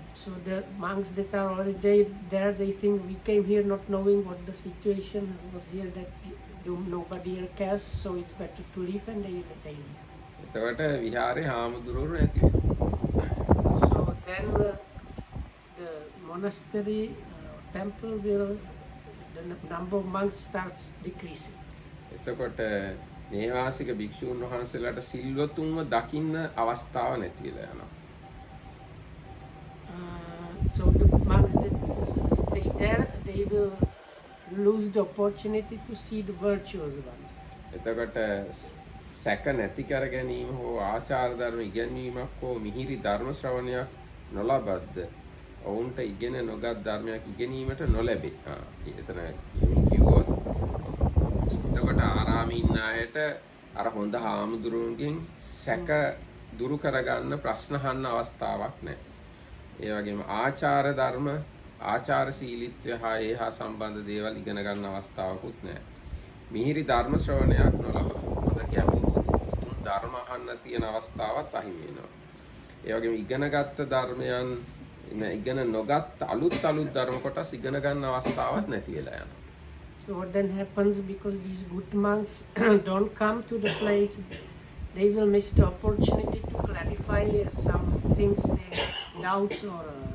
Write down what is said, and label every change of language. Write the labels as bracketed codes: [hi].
[en] So the monks that are already there, they think we came here not knowing what the situation was here, that nobody here cares, so it's better to leave, and they leave. [si] එතකොට විහාරේ හාමුදුරුවෝ නැති වෙනවා. [en] So then the monastery temple will, the number of monks starts decreasing. [si] එතකොට නේවාසික භික්ෂුන් වහන්සේලාට සිල්වතුන්ව දකින්න අවස්ථාව නැති වෙලා යනවා. [en] So the monks that stay there, they will lose the opportunity to see the virtuous ones. [si] එතකොට සැක නැති කර ගැනීම හෝ ආචාර ධර්ම ඉගෙනීමක් හෝ මිහිරි ධර්ම ශ්‍රවණයක් නොලබද්ද ඔවුන්ට ඉගෙන නොගත් ධර්මයක් ඉගෙනීමට නොලැබේ. එතන කිව්වොත් එතකොට ආරාමේ ඉන්න අයට අර හොඳ හාමුදුරුවන්ගෙන් සැක දුරු කරගන්න ප්‍රශ්න අහන්න අවස්ථාවක් නැහැ. ඒ වගේම ආචාර ධර්ම ආචාර ශීලීත්වය හා ඒහා සම්බන්ධ දේවල් ඉගෙන ගන්න අවස්ථාවකුත් නැහැ. මිහිරි ධර්ම ශ්‍රවණයක් නොලබන හොඳ ගැඹුරු ධර්ම අහන්න තියෙන අවස්ථාවත් අහිමි වෙනවා. ඒ වගේම ඉගෙනගත්ත ධර්මයන් ඉගෙන නොගත් අලුත් ධර්ම කොටස් ඉගෙන ගන්න අවස්ථාවක් නැති වෙලා යනවා. [en] So what then happens, because these good monks don't come to the place, they will miss the opportunity to clarify some things, their doubts or